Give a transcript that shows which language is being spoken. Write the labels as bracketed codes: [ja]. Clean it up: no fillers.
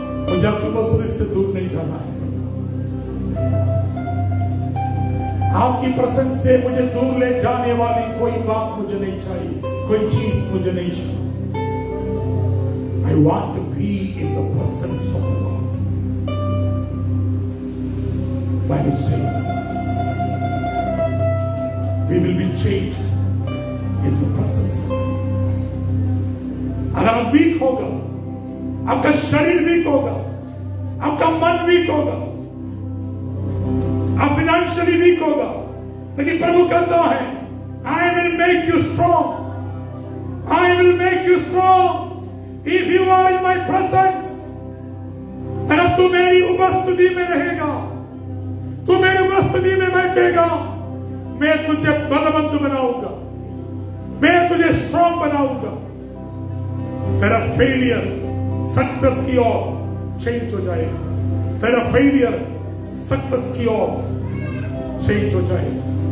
[hi] मुझे आपकी उपस्थिति से दूर नहीं जाना है। आपकी प्रेजेंस से मुझे दूर ले जाने वाली कोई बात मुझे नहीं चाहिए, कोई चीज मुझे नहीं चाहिए। [en] I want to be in the presence of the Lord. Bible says we will be changed in the presence of God. [hi] अगर हम वीक होगा, आपका शरीर वीक होगा, आपका मन वीक होगा, आप फाइनेंशियली वीक होगा, लेकिन प्रभु कहता है [en] I will make you strong. I will make you strong if you are in my presence. [hi] अगर तू मेरी उपस्थिति में रहेगा, तू मेरी उपस्थिति में बैठेगा, मैं तुझे बलवंत बनाऊंगा, मैं तुझे स्ट्रॉन्ग बनाऊंगा। तेरा फेलियर सक्सेस की ओर चेंज हो जाएगा, तेरा फेलियर सक्सेस की ओर चेंज हो जाएगा।